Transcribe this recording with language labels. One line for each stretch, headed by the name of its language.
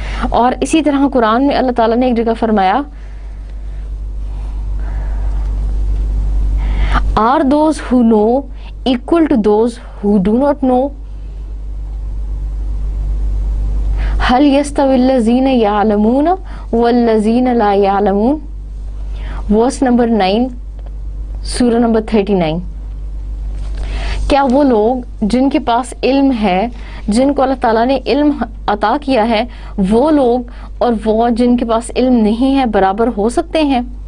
Urdu: اور اسی طرح قرآن میں اللہ تعالیٰ نے ایک جگہ فرمایا
English: Are those who know equal to those who do not know?
Arabic: هل يستوي الذين يعلمون والذين لا يعلمون.
English: verse number 9
Urdu: سورہ نمبر 39. کیا وہ لوگ جن کے پاس علم ہے، جن کو اللہ تعالیٰ نے علم عطا کیا ہے، وہ لوگ اور وہ جن کے پاس علم نہیں ہے برابر ہو سکتے ہیں؟